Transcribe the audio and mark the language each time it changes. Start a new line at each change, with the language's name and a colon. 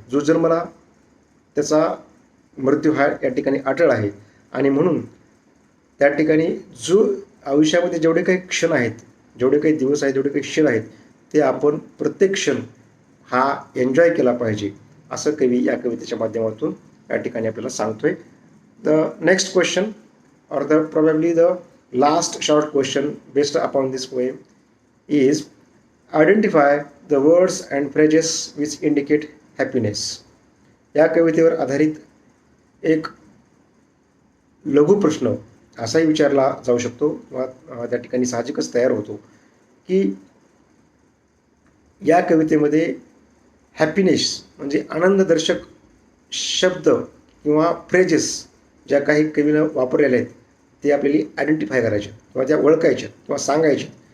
Marathi: जो जन्मला त्याचा मृत्यू हा या ठिकाणी अटळ आहे. आणि म्हणून त्या ठिकाणी जो आयुष्यामध्ये जेवढे काही क्षण आहेत, जेवढे काही दिवस आहेत, जेवढे काही क्षण आहेत, ते आपण प्रत्येक क्षण हा एन्जॉय केला पाहिजे असं कवी या कवितेच्या माध्यमातून या ठिकाणी आपल्याला सांगतोय.
English: The next question or probably the last short question based upon this poem is identify the words and phrases which indicate happiness.
Marathi: या कवितेवर आधारित एक लघु प्रश्न असाही विचारला जाऊ शकतो किंवा त्या ठिकाणी साहजिकच तयार होतो की या कवितेमध्ये हॅपीनेस म्हणजे आनंददर्शक शब्द किंवा फ्रेजेस ज्या काही कवीनं वापरलेल्या आहेत ते आपल्याला आयडेंटिफाय करायचे किंवा त्या ओळखायच्या किंवा सांगायच्या.